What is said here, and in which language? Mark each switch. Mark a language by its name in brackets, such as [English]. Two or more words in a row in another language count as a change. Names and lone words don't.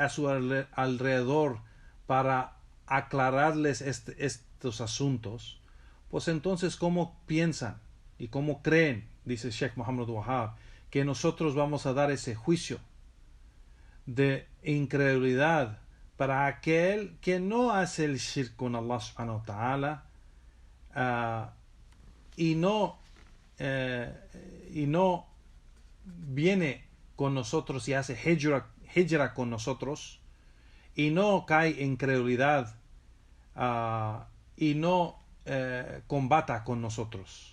[Spanish] a su alrededor para aclararles estos asuntos, pues entonces ¿cómo piensan y cómo creen, dice Sheikh Muhammad Wahhab, que nosotros vamos a dar ese juicio de incredulidad para aquel que no hace el shirk con [Arabic] الله سبحانه وتعالى [Spanish] y no viene con nosotros y hace hijra con nosotros y no cae en incredulidad y no combata con nosotros?